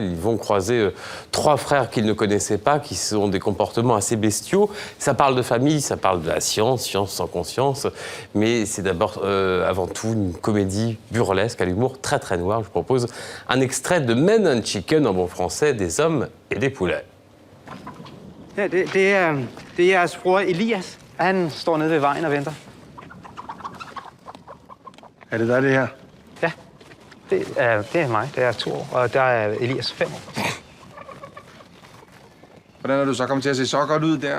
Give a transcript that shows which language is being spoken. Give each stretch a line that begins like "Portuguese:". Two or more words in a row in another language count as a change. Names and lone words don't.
French: Ils vont croiser trois frères qu'ils ne connaissaient pas, qui ont des comportements assez bestiaux. Ça parle de famille, ça parle de la science, science sans conscience, mais c'est d'abord, avant tout, une comédie burlesque à l'humour très très noir. Je vous propose un extrait de Men and Chicken, en bon français, des hommes et des poulets.
Danish: Det er jeres bror Elias. Han står nede ved vejen og venter. Er det dig, det her? Ja, det er mig. Det er 2 år, og der er Elias 5 år. Hvordan er du så kommet til at se så godt ud der?